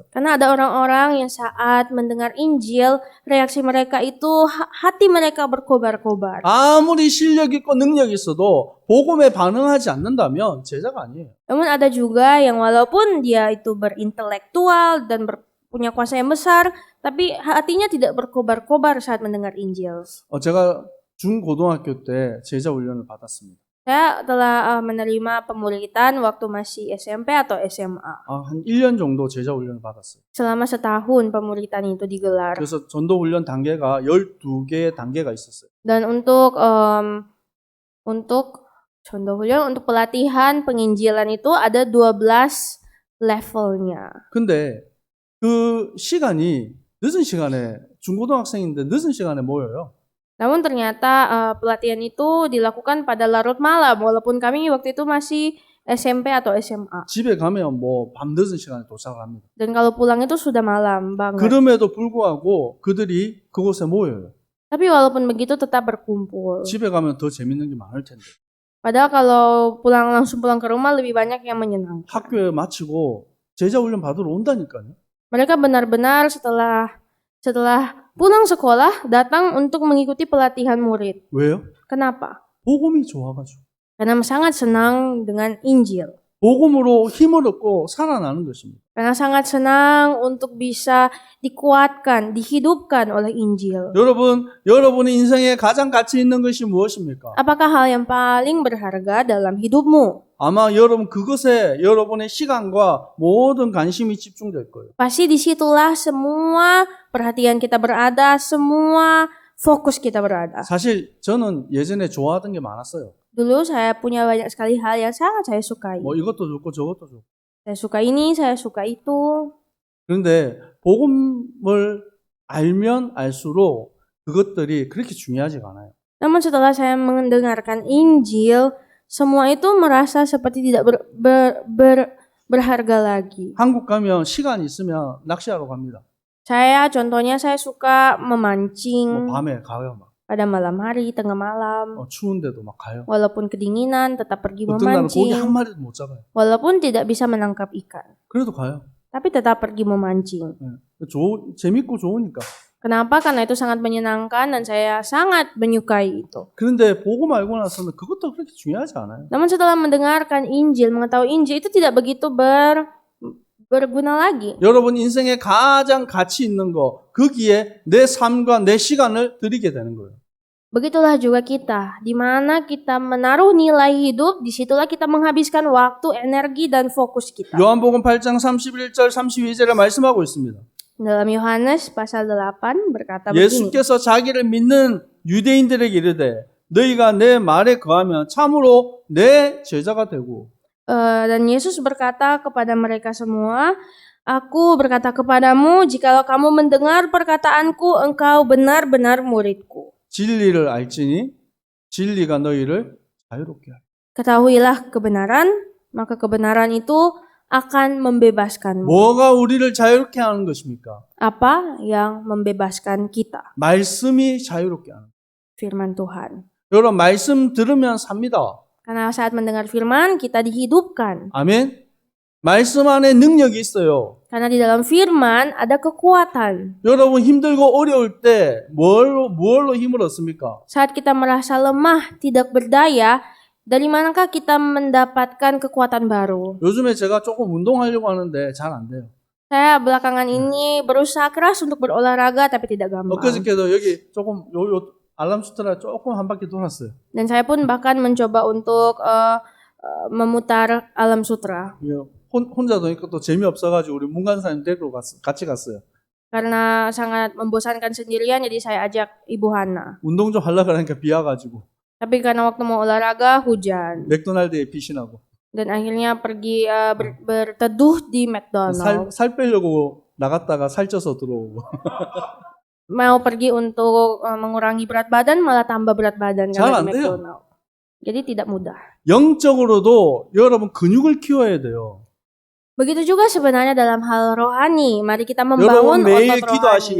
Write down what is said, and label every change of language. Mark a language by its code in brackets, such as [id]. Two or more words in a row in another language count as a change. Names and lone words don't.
[id] Karena ada orang-orang yang saat mendengar Injil, reaksi mereka itu hati mereka berkobar-kobar. [ko] 아무리 실력 있고 능력 있어도 복음에 반응하지 않는다면 제자가 아니에요. [id] Namun ada juga yang walaupun dia itu berintelektual dan punya kuasa yang besar, tapi hatinya tidak berkobar-kobar saat mendengar Injil. [ko] 제가 중고등학교 때 제자 훈련을 받았습니다. [id] Saya telah menerima pemuritan waktu masih SMP atau SMA. [ko] 한 1년 정도 제자 훈련을 받았어요. [id] Selama setahun pemuritan itu digelar. [ko] 그래서 전도 훈련 단계가 12개의 단계가 있었어요. [id] Dan untuk contoh 훈련, untuk pelatihan penginjilan itu ada 12 levelnya. [ko] 근데 그 시간이 늦은 시간에 중고등학생인데 늦은 시간에 모여요. [id] Namun ternyata pelatihan itu dilakukan pada larut malam, walaupun kami waktu itu masih SMP atau SMA. [ko] 집에 가면 뭐 밤늦은 시간에 도착을 합니다. [id] Dan kalau pulang itu sudah malam banget. [ko] 그럼에도 불구하고 그들이 그곳에 모여요. [id] Tapi walaupun begitu tetap berkumpul. [ko] 집에 가면 더 재밌는 게 많을 텐데. [id] Padahal kalau langsung pulang ke rumah lebih banyak yang menyenangkan. [ko] 학교에 마치고 제자 훈련 받으러 온다니까요. [id] Mereka benar-benar setelah pulang sekolah datang untuk mengikuti pelatihan murid. [ko] 왜요? [id] Kenapa? [ko] 복음이 좋아가지고. [id] Karena sangat senang dengan Injil. [ko] 복음으로 힘을 얻고 살아나는 것입니다. [id] Karena sangat senang untuk bisa dikuatkan, dihidupkan oleh Injil. [ko] 여러분의 인생에 가장 가치 있는 것이 무엇입니까? [id] Apakah hal yang paling berharga dalam hidupmu? [ko] 아마 여러분 그것에 여러분의 시간과 모든 관심이 집중될 거예요. [id] Pasti disitulah semua perhatian kita berada, semua fokus kita berada. [ko] 사실 저는 예전에 좋아하던 게 많았어요. [id] Dulu saya punya banyak sekali hal yang sangat saya sukai. [ko] 뭐 이것도 좋고 저것도 좋고. [id] Saya suka ini, saya suka itu. [ko] 그런데 복음을 알면 알수록 그것들이 그렇게 중요하지가 않아요. [id] Namun setelah saya mendengarkan Injil, semua itu merasa seperti tidak berharga lagi. [ko] 한국 가면 시간 있으면 낚시하러 갑니다. [id] Contohnya saya suka 뭐 memancing. [ko] 밤에 가요 막. [id] pada malam hari, tengah malam, [ko] 추운데도 막 가요. [id] walaupun kedinginan tetap pergi [ko] 어떤 날은 고기 한 [id] memancing, [ko] 마리도 못 잡아요. [id] walaupun tidak bisa menangkap ikan, [ko] 그래도 가요. [id] tapi tetap pergi memancing. [ko] 재밌고 좋으니까. [id] Kenapa? Karena itu sangat menyenangkan dan saya sangat menyukai itu. [ko] 그런데 보고 말고 나서는 그것도 그렇게 중요하지 않아요. [id] Namun setelah mendengarkan Injil, mengetahui Injil itu tidak begitu berguna lagi. [ko] 여러분 인생에 가장 가치 있는 거 거기에 내 삶과 내 시간을 드리게 되는 거예요. [id] Begitulah juga kita, di mana kita menaruh nilai hidup, disitulah kita menghabiskan waktu, energi, dan fokus kita. [ko] 요한복음 8장 31절 32절에 말씀하고 있습니다. [id] Dalam Yohanes pasal 8 berkata begini. [ko] 예수께서 자기를 믿는 유대인들에게 이르되 너희가 내 말에 거하면 참으로 내 제자가 되고 [id] Dan Yesus berkata kepada mereka semua, Aku berkata kepadamu, jikalau kamu mendengar perkataanku, engkau benar-benar muridku. [ko] 진리를 알지니 진리가 너희를 자유롭게 하리라. [id] Ketahuilah kebenaran, maka kebenaran itu akan membebaskanmu. [ko] 뭐가 우리를 자유롭게 하는 것입니까? [id] Apa yang membebaskan kita? [ko] 말씀이 자유롭게 하는. [id] Firman Tuhan. [ko] 여러분 말씀 들으면 삽니다. [id] Karena saat mendengar firman, kita dihidupkan. [ko] 아멘. 말씀 안에 능력이 있어요. [id] Karena di dalam firman ada kekuatan. [ko] 여러분 힘들고 어려울 때 뭘로 힘을 얻습니까? [id] Saat kita merasa lemah, tidak berdaya, dari manakah kita mendapatkan kekuatan baru? [ko] 요즘에 제가 조금 운동하려고 하는데 잘 안 돼요. [id] Saya belakangan ini berusaha keras untuk berolahraga, tapi tidak gampang. [ko] 엊그저께도 여기 조금 요 알람수트라 조금 한 바퀴 돌았어요. [id] Dan saya pun bahkan mencoba untuk memutar alam sutra. [ko] 혼자 도니까 또 재미없어가지고 우리 문간사님 데리고 같이 갔어요. [id] Karena sangat membosankan sendirian, jadi saya ajak Ibu Hana. [ko] 운동 좀 하려고 하니까 비 와가지고 [id] Tapi karena waktu mau olahraga, hujan. [ko] 맥도날드에 피신하고 [id] Dan akhirnya pergi berteduh di McDonald. [ko] 살 빼려고 나갔다가 살쪄서 들어오고 [id] Mau pergi untuk mengurangi berat badan, malah tambah berat badan [ko] 잘 [id] karena [ko] 안 [id] di [ko] 돼요. [id] McDonald. Jadi tidak mudah. [ko] 영적으로도 여러분 근육을 키워야 돼요. [id] Begitu juga sebenarnya dalam hal rohani. Mari kita [ko] 여러분 [id] membangun [ko] 매일 [id] otot [ko] 기도하시기